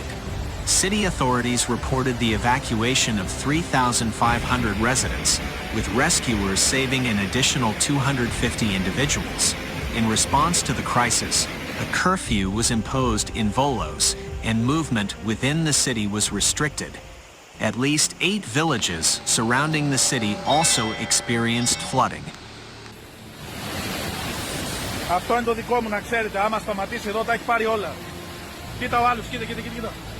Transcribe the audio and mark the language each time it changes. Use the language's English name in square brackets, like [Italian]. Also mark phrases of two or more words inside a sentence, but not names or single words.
[English] City authorities reported the evacuation of 3,500 residents, with rescuers saving an additional 250 individuals. In response to the crisis, a curfew was imposed in Volos, and movement within the city was restricted. At least 8 villages surrounding the city also experienced flooding. [Greek] Αυτό είναι το δικό μου, να ξέρετε. Άμα σταματήσει εδώ, τα έχει πάρει όλα. Κοίτα ο άλλος, κοίτα.